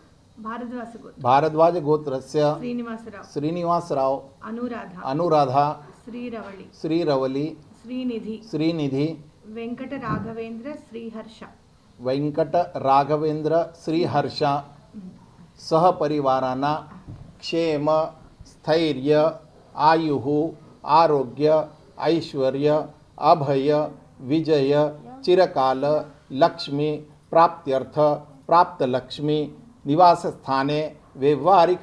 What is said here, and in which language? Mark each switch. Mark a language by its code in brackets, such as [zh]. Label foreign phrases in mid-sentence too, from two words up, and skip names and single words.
[sa] भारद्वाज गोत्रस्य श्रीनिवासराव अनुराधा శ్రీరవళి శ్రీరవలి శ్రీనిధి శ్రీనిధి వెంకట రాఘవేంద్ర శ్రీహర్ష వెంకట రాఘవేంద్ర श्रीहर्ष सहपरिवारांना क्षेम स्थैर्य आयुः आरोग्य ऐश्वर्य अभय विजय चिरकाल लक्ष्मी प्राप्त्यर्थ प्राप्त लक्ष्मी निवास स्थाने व्यवहारिक